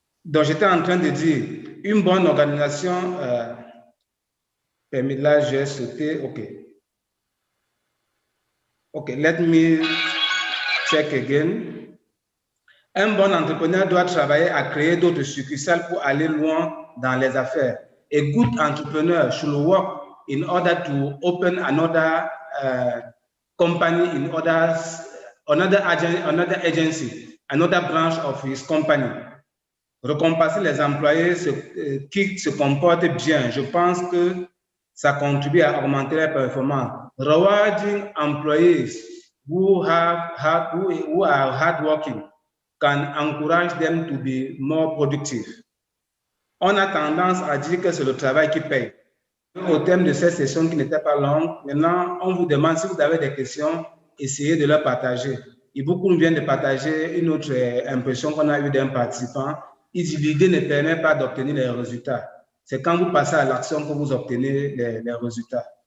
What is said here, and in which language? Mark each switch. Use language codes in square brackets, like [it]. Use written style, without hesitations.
[fr] Donc, j'étais en train de dire, une bonne organisation, là, j'ai sauté, OK. [en] OK, let me check again. [fr] Un bon entrepreneur doit travailler à créer d'autres succursales pour aller loin dans les affaires. [en] A good entrepreneur should work in order to open another company in another agency, another branch of his company. [fr] Récompenser les employés qui se comportent bien. Je pense que ça contribue à augmenter les performances. [en] Rewarding employees who are hardworking can encourage them to be more productive. [fr] On a tendance à dire que c'est le travail qui paye. Au terme de cette session qui n'était pas longue, maintenant, on vous demande si vous avez des questions, essayez de les partager. Et beaucoup viennent de partager une autre impression qu'on a eue d'un participant. L'idée ne permet pas d'obtenir les résultats. C'est quand vous passez à l'action que vous obtenez les résultats.